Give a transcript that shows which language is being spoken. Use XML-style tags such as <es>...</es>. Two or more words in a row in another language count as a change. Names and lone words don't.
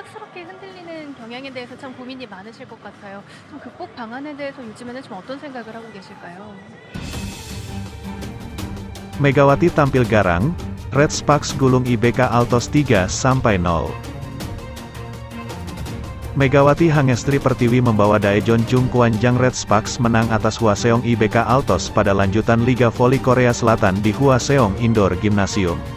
<ko>쉽게 흔들리는 경향에 대해서 참 고민이 많으실 것 같아요. 좀 극복 방안에 대해서 요즘에는 좀 어떤 생각을 하고 계실까요?</ko> <id>Megawati tampil garang, Red Sparks gulung IBK Altos 3-0. Megawati Hangestri Pertiwi membawa Daejeon Jungkwanjang Red Sparks menang atas Hwaseong IBK Altos pada lanjutan Liga Voli Korea Selatan di Hwaseong Indoor Gymnasium.</id>